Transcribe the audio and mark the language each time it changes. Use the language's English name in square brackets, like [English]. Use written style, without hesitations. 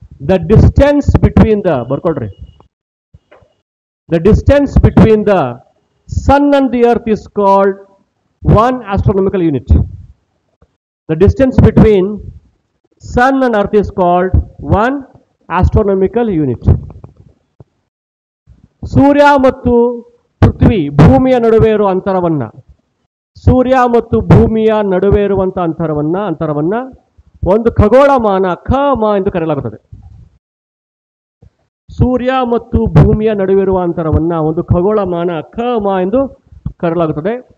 [English] the distance between the, [Kannada] ಬರ್ಕೊಳ್ರಿ, [English] The distance between the sun and the earth is called one astronomical unit. The distance between sun and earth is called one astronomical unit. [Kannada] ಸೂರ್ಯ ಮತ್ತು ಪೃಥ್ವಿ ಭೂಮಿಯ ನಡುವೆ ಇರುವ ಅಂತರವನ್ನ, ಸೂರ್ಯ ಮತ್ತು ಭೂಮಿಯ ನಡುವೆ ಇರುವಂತ ಅಂತರವನ್ನ ಒಂದು ಖಗೋಳಮಾನ ಖಮ ಎಂದು ಕರೆಯಲಾಗುತ್ತದೆ. ಸೂರ್ಯ ಮತ್ತು ಭೂಮಿಯ ನಡುವಿರುವ ಅಂತರವನ್ನ ಒಂದು ಖಗೋಳಮಾನ ಖಮ ಎಂದು ಕರೆಯಲಾಗುತ್ತದೆ.